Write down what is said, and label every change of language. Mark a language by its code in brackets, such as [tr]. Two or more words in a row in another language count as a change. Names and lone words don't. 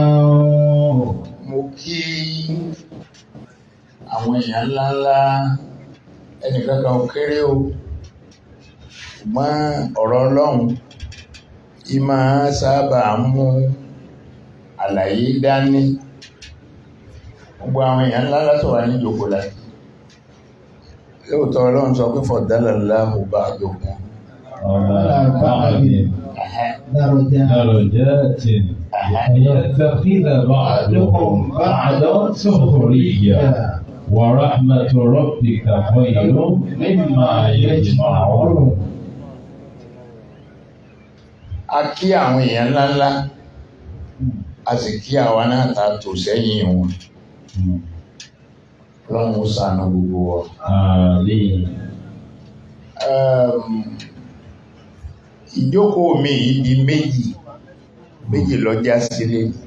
[yo] Mo kí àwọn èèyàn ńláńlá ẹnìkan kan kéré o, ṣùgbọ́n ọ̀rọ̀ Ọlọ́run ìmọ̀ sábà mú àlàyé dání. Gbogbo àwọn èèyàn ńlá látọ̀ wà ní ìjòkó láti. Lóòótọ́ Ọlọ́run sọ pé [ar] فضل الله بعضكم درجات ليتخذ بعضكم بعضا سخريا. ورحمة ربك خير مما يجمعون. [yo] A kí àwọn èèyàn ńláńlá, a sì kí àwa náà ta tò sẹ́yìn wọn. Ọlọ́run ó ṣàánú gbogbo wa. Àmín. Ìjókòó mi ibi méjì ló já sílé.